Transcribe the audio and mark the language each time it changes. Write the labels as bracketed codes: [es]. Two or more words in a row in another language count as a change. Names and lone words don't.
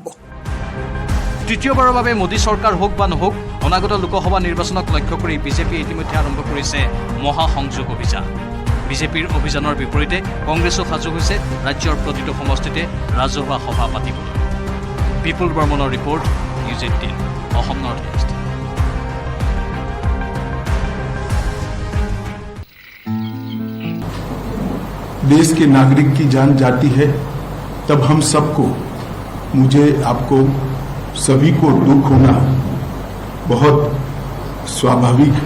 [as] তৃতীয়বাৰৰ বাবে মোদী চৰকাৰ হওক বা নহওক, অনাগত লোকসভা নিৰ্বাচনক লক্ষ্য কৰি বিজেপিয়ে ইতিমধ্যে আৰম্ভ কৰিছে মহাসংযোগ অভিযান। বিজেপিৰ অভিযানৰ বিপৰীতে কংগ্ৰেছো সাজু হৈছে ৰাজ্যৰ প্ৰতিটো সমষ্টিতে ৰাজহুৱা সভা পাতিবলৈ। বিপুল বৰ্মনৰ ৰিপৰ্ট, নিউজ 18 অসম নৰ্থ ইষ্ট। [hi] देश के नागरिक की जान जाती है तब हम सबको, मुझे, आपको, सभी को दुख होना बहुत स्वाभाविक है।